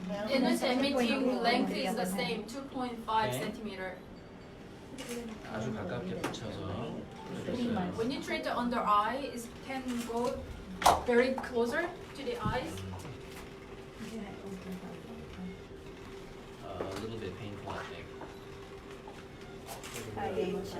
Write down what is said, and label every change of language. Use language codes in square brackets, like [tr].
[en] Energy emitting length is the same, 2.5 centimeter. [ko] 아주 가깝게 붙여서 해줬어요. [en] When you treat the under eye, it can go very closer to the eyes. A little bit painful, I think.